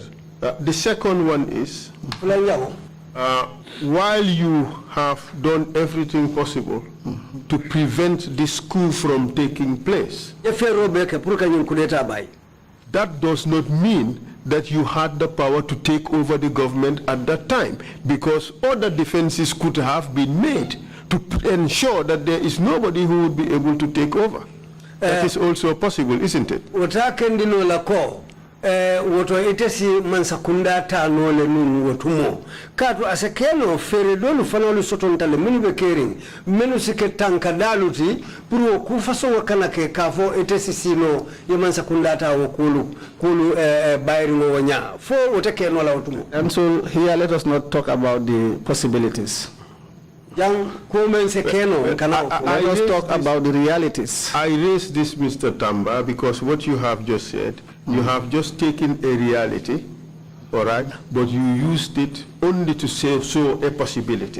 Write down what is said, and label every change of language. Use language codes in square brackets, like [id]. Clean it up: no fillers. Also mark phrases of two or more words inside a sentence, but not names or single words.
[en] The second one is, while you have done everything possible to prevent this coup from taking place, that does not mean that you had the power to take over the government at that time, because other defenses could have been made to ensure that there is nobody who would be able to take over. That is also possible, isn't it? [man] woto itesi mansakunda tanole nun wotumo katu asekeno fere dolu fanolu sotontale minu be kering menu sike tanka daluti puro ku faso wakana ke kafo itesi sino ye mansakunda ta wokulu bayri ngo wonya fo wotekeno la wotumo. [en] And so here let us not talk about the possibilities. Let us talk about the realities. I raise this, Mr. Tamba, because what you have just said, you have just taken a reality, all right, but you used it only to show a possibility.